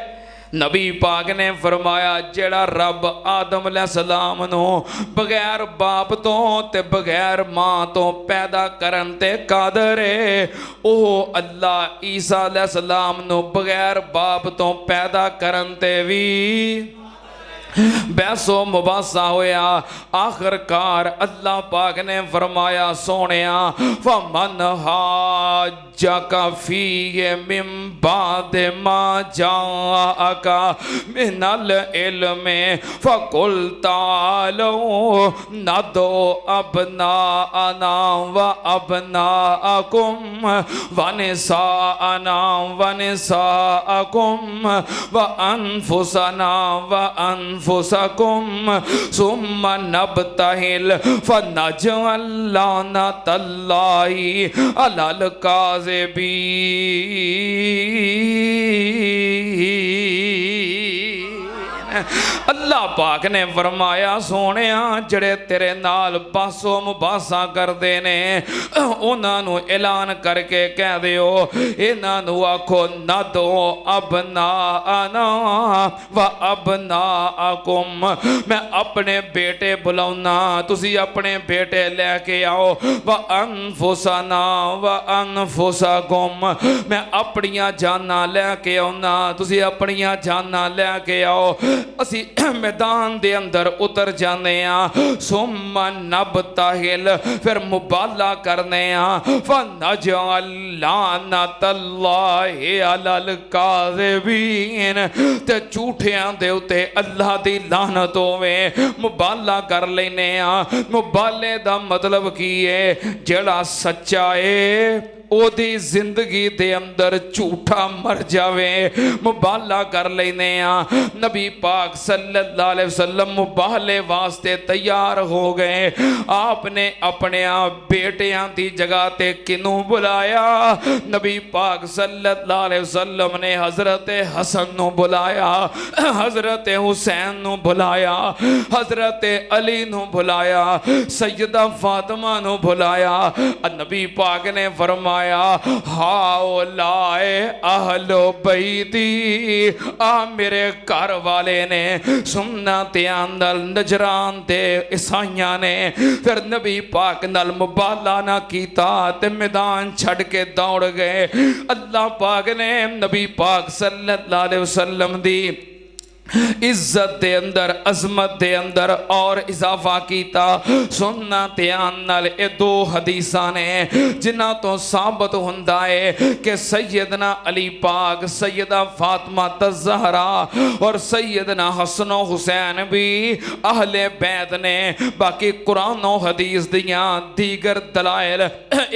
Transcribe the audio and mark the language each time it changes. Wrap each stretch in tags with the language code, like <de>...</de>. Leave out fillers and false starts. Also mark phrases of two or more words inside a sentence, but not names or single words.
<pa>نبی پاک نے فرمایا جیڑا رب آدم علیہ السلام نو بغیر باپ تو تے بغیر ماں تو پیدا کرن تے قادر ہے، او اللہ عیسیٰ علیہ السلام نو بغیر باپ تو پیدا کرن تے بھی بحث و مباحثہ ہویا۔ آخر کار اللہ پاک نے فرمایا سونیا فَمَنْ</pa> <ar>حَاجَّكَ فِيهِ مِن بَعْدِ مَا جَاءَكَ مِنَ الْعِلْمِ فَقُلْ تَعَالَوْا نَدْعُ أَبْنَاءَنَا وَأَبْنَاءَكُمْ وَنِسَاءَنَا وَنِسَاءَكُمْ وَأَنفُسَنَا وَأَنفُسَكُمْ ثم نبتہل فنجعل لعنۃ اللہ علی الکاذبین۔</ar> <pa>اللہ پاک نے فرمایا سونیا جڑے تیرے نال بحث و مباحثہ کر دینے انہاں نو اعلان کر کے کہہ دیو، انہاں نو آکھو</pa> <ar>ندعو ابناءنا و ابناءکم،</ar> <pa>میں اپنے بیٹے بلاؤنا تسی اپنے بیٹے لے کے آؤ،</pa> <ar>و انفسنا و انفسکم،</ar> <pa>میں اپنیاں جاناں لے کے آؤنا تسی اپنیاں جاناں لے کے آؤ، اسی میدان دے اندر اتر جانے</pa> <ar>ثم نبتهل</ar> <pa>پھر مباہلہ کرنے</pa> <ar>فنجعل لعنة الله على الكاذبين</ar> <pa>تے جھوٹیاں دے اتے اللہ دی لعنت ہووے مباہلہ کر لینے مباہلے دا مطلب کی ہے جیڑا سچا ہے اوہدی زندگی دے اندر جھوٹا مر جاوے مباہلہ کر لینے نبی پاک</pa> <ar>صلى الله عليه وسلم</ar> <pa>مباہلے واسطے تیار ہو گئے آپنے اپنے بیٹیاں دی جگہ تے کینوں بلایا نبی پاک</pa> <ar>صلى الله عليه وسلم</ar> <pa>نے حضرت حسن نوں بلایا حضرت حسین نوں بلایا حضرت علی نوں بلایا سیدہ فاطمہ نوں بلایا نبی پاک نے فرمایا</pa> <ar>هؤلاء أهل بيتي</ar> <pa>آ میرے گھر والے نے سنا تے آندل نجران تے عیسائیاں نے پھر نبی پاک نال مباہلہ نہ کیتا تے میدان چھڈ کے دوڑ گئے اللہ پاک نے نبی پاک</pa> <ar>صلى الله عليه وسلم</ar> <pa>دی عزت دے اندر عظمت دے اندر اور اضافہ کیتا سننا دھیان نال اے دو حدیثاں نے جنہاں توں ثابت ہوندا ہے کہ سیدنا علی پاک سیدہ فاطمہ زہرا اور سیدنا حسن حسین بھی اہل بیت نے باقی قرآن اور حدیث دیاں دیگر دلائل یہ</pa>